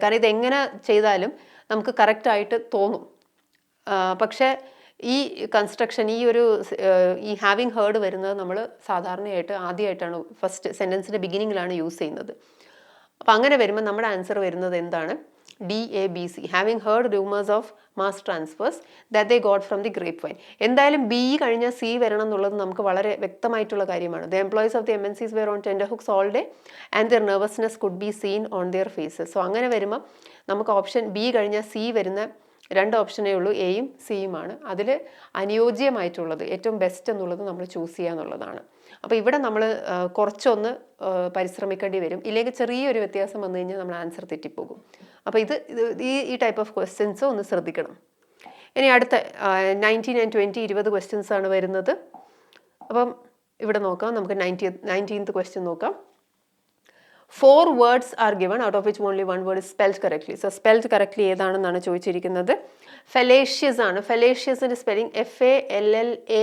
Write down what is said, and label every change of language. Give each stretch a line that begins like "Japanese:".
Malayalam: കാരണം ഇതെങ്ങനെ ചെയ്താലും നമുക്ക് കറക്റ്റായിട്ട് തോന്നും. പക്ഷേ ഈ കൺസ്ട്രക്ഷൻ ഈ ഹാവിങ് ഹേർഡ് വരുന്നത് നമ്മൾ സാധാരണയായിട്ട് ആദ്യമായിട്ടാണ് ഫസ്റ്റ് സെൻറ്റൻസിൻ്റെ ബിഗിനിങ്ങിലാണ് യൂസ് ചെയ്യുന്നത്. അപ്പം അങ്ങനെ വരുമ്പോൾ നമ്മുടെ ആൻസർ വരുന്നത് എന്താണ്?
English: DABC, having heard rumors of mass transfers that they got from the grapevine.
Malayalam: എന്തായാലും B കഴിഞ്ഞാൽ C വരണം എന്നുള്ളത് നമുക്ക് വളരെ വ്യക്തമായിട്ടുള്ള കാര്യമാണ്.
English: The employees of the MNCs were on tenterhooks all day and their nervousness could be seen on their faces.
Malayalam: So അങ്ങനെ വരുമ്പോൾ നമുക്ക് ഓപ്ഷൻ B കഴിഞ്ഞാൽ C വരുന്ന രണ്ട് ഓപ്ഷനേ ഉള്ളൂ, എയും സിയുമാണ്. അതിൽ അനുയോജ്യമായിട്ടുള്ളത് ഏറ്റവും ബെസ്റ്റ് എന്നുള്ളത് നമ്മൾ ചൂസ് ചെയ്യുക എന്നുള്ളതാണ്. അപ്പോൾ ഇവിടെ നമ്മൾ കുറച്ചൊന്ന് പരിശ്രമിക്കേണ്ടി വരും, ഇല്ലെങ്കിൽ ചെറിയൊരു വ്യത്യാസം വന്നു കഴിഞ്ഞാൽ നമ്മൾ ആൻസർ തെറ്റിപ്പോകും. അപ്പോൾ ഈ ടൈപ്പ് ഓഫ് ക്വസ്റ്റ്യൻസ് ഒന്ന് ശ്രദ്ധിക്കണം. ഇനി അടുത്ത 19 and 20 20 ക്വസ്റ്റ്യൻസ് ആണ് വരുന്നത്. അപ്പം ഇവിടെ നോക്കാം, നമുക്ക് 19th ക്വസ്റ്റ്യൻ നോക്കാം.
English: 4 words are given, out of which only 1 word is spelled correctly. So spelled correctly
Malayalam: ഏതാണെന്നാണ് ചോദിച്ചിരിക്കുന്നത്. Fallacious ആണ്. ഫെലേഷ്യസിൻ്റെ സ്പെല്ലിംഗ് FALLACIOUS.